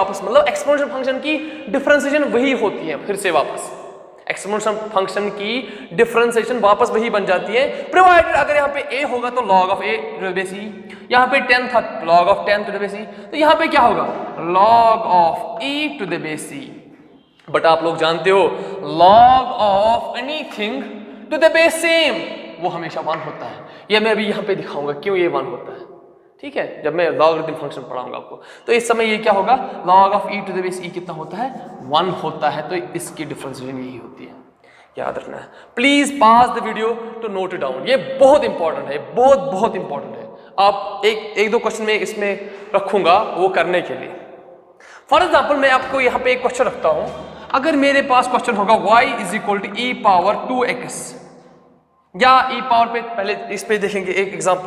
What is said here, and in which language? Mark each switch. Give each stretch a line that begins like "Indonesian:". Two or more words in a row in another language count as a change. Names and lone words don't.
Hindi: वापस, मतलब
English: exponential function
Hindi: की डिफरेंशिएशन वही होती है, फिर से वापस
English: exponential function
Hindi: की डिफरेंशिएशन वापस वही बन जाती है, प्रोवाइडेड अगर यहाँ पे a होगा तो
English: log of a to the base e,
Hindi: यहाँ पे 10 था
English: log of 10 to the base e,
Hindi: तो यहाँ पे क्या होगा
English: log of e to the base e,
Hindi: बट आप लोग जानते हो
English: log of anything to the base same
Hindi: वो हमेशा 1 होता है। ये मैं अभी यहाँ पे दिखाऊंगा क्यों ये 1 होता है, ठीक है, जब मैं
English: logarithm function
Hindi: पढ़ाऊंगा आपको। तो इस समय ये क्या होगा,
English: log of e to the base e
Hindi: कितना होता है, 1 होता है। तो इसकी डिफरेंशिएशन यही होती है, याद रखना है।
English: please pause the video to note it down,
Hindi: ये बहुत इंपॉर्टेंट है, बहुत इंपॉर्टेंट है। आप एक दो क्वेश्चन में इसमें रखूंगा वो करने के लिए।
English: for example
Hindi: मैं आपको यहाँ पे एक क्वेश्चन रखता हूं, अगर मेरे पास क्वेश्चन होगा
English: y is equal to e power 2x,
Hindi: या
English: e power
Hindi: पे पहले इस पे देखेंगे एक एग्जाम्पल।